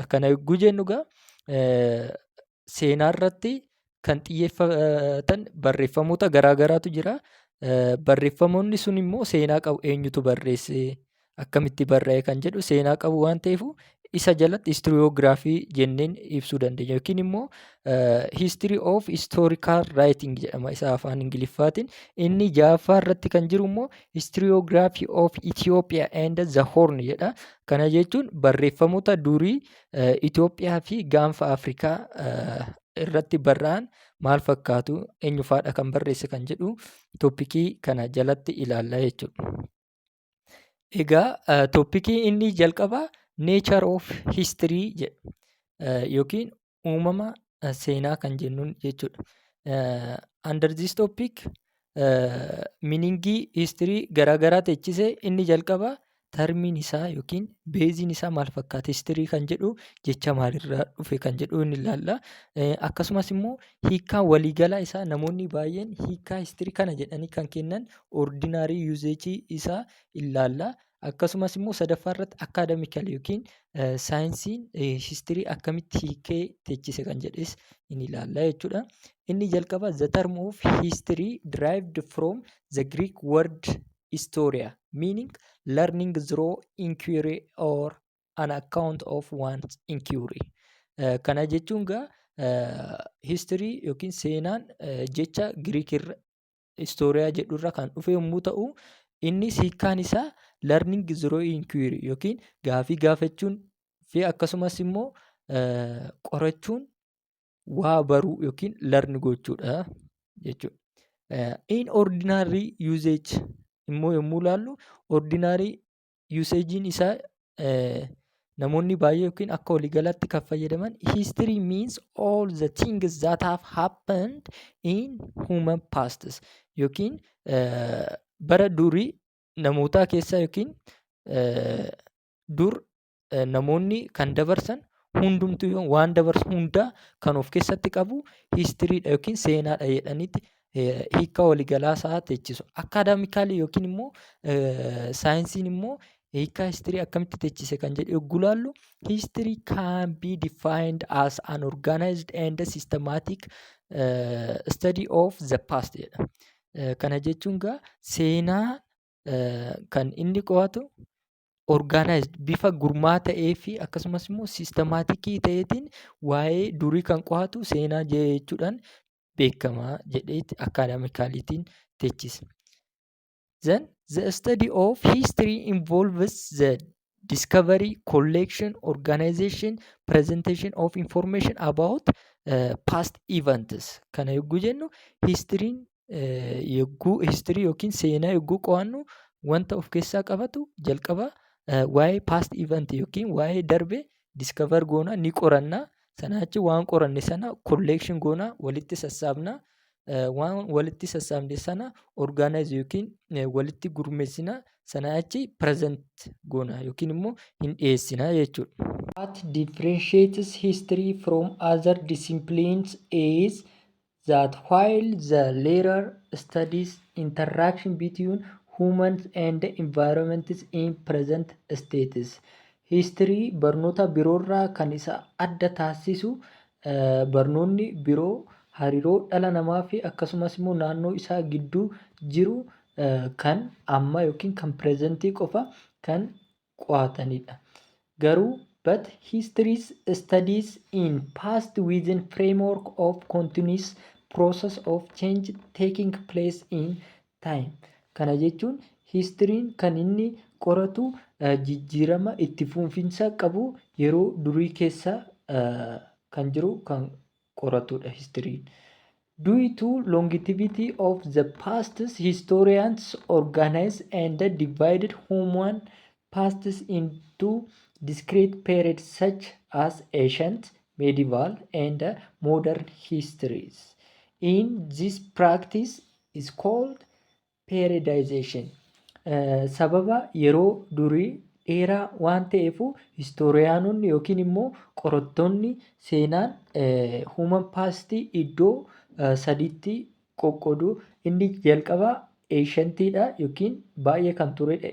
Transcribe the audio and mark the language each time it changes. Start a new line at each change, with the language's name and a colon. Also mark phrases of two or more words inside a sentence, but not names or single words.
Oromo: Kana yogguu jennu seenaa irratti kan xiyyeeffatan barreeffamoota garaagaraatu jira. Barreeffamoonni sun immoo seenaa qabu. Eenyutu barreesse, akkamitti barraa'e kan jedhu seenaa qabu waan ta'eef isa jalatti historiography jenneen ibsuu dandeenya. Yookiin immoo
English: history of historical writing
Oromo: jedhama isa afaan Ingiliffaatiin. Inni ja'affaa irratti kan jiru immoo
English: historiography of Ethiopia and the Horn
Oromo: jedha. Kana jechuun barreeffamoota durii Itoophiyaa fi gaanfa Afrikaa irratti barraa'an maal fakkaatu, eenyufaadha kan barreesse kan jedhu toopikii kana jalatti ilaalla jechuudha. Egaa toopikii inni jalqabaa
English: nature of history
Oromo: jedha yookiin uumama seenaa kan jennuun jechuudha.
English: Under this topic
Oromo: meaningii history garaagaraa teechisee inni jalqabaa termiin isaa yookiin beeziin isaa maal fakkaata, history kan jedhu jecha maalirraa dhufe kan jedhu inni ilaalla. Akkasumas immoo hiikaa waliigalaa isaa namoonni baay'een hiikaa history kana jedhanii kan kennan
English: ordinary usage
Oromo: isaa ilaalla. Akkasumas immoo sadaffaa irratti academical yookiin saayinsiin history akkamitti hiikee teechise kan jedhes in ilaalla jechuudha. Inni jalqaba
English: the term of history derived from the Greek word historia meaning learning through inquiry or an account of one's inquiry.
Oromo: Kana jechuun history yookiin seenaan jecha Greek historia jedhurra kan dhufe yommuu ta'u, innis hiikkaan isaa
English: learning through inquiry
Oromo: yookiin gaafii gaafachuun fi akkasumas immoo qorachuun waa baruu yookiin learn gochuudha jechuudha.
English: In ordinary usage
Oromo: immoo yommuu ilaallu
English: ordinary usagein
Oromo: isaa namoonni baay'ee yookiin akka waliigalaatti kan fayyadaman
English: history means all the things that have happened in human past
Oromo: yookiin bara durii namootaa keessaa yookiin dur namoonni kan dabarsan hundumtuu waan dabarsu hundaa kan of keessatti qabu histiriidha yookiin seenaadha jedhanitti hiika waliigalaa isaa teechisu. Akaadaamikaalii yookiin immoo saayinsiin immoo Hiikkaa histirii akkamitti teechise kan jedhu yogguu ilaallu,
English: history can be defined as an organized and systematic study of the past jedha.
Oromo: Kana jechuun egaa seenaa kan inni qo'atu organized bifa gurmaa'aa ta'ee fi akkasumas immoo systematikii ta'eetiin waa'ee durii kan qo'atu seenaa jechuudhaan beekama jedheeti akaadaamikaaliitiin teechise.
English: Then the study of history involves the discovery, collection, organization, presentation of information about past events.
Oromo: Kana yogguu jennu histiriin histirii yookiin seenaa yogguu qo'annu wanta of keessaa qabatu jalqaba waa'ee
English: past event
Oromo: yookiin waa'ee darbe discover goona ni qorannaa. Sanaa achi waan qoranne sana collection goona walitti sassaabna. Waan walitti sassaabne sana organize yookiin walitti gurmeessina. Sanaa achi present goona yookiin immoo hin dhiyeessina jechuudha.
English: What differentiates history from other disciplines is that while the latter studies interaction between humans and environments in present states,
Oromo: history barnoota biroorraa kan isa adda taasisu barnoonni biroo hariiroo dhala namaa fi akkasumas immoo naannoo isaa gidduu jiru kan amma yookiin kan pireezentii qofa kan qo'atanidha.
English: Garuu but history studies in past within framework of continuous process of change taking place in time.
Oromo: Kana jechuun histiriin kan inni qoratu jijjiirama itti fufinsa qabu yeroo durii keessa kan jiru kan qoratudha histiriin.
English: Due to longevity of the past, historians organize and divided human pasts into discrete periods such as ancient, medieval, and modern histories. In this practice is called periodization.
Oromo: Sababa yeroo durii dheeraa waan ta'eef historiyaanonni yookiin immoo qorattoonni seenaan
English: human paastii
Oromo: iddoo sadiitti qoqqoodu. Inni jalqabaa eeshantiidha yookiin baay'ee kan turedha.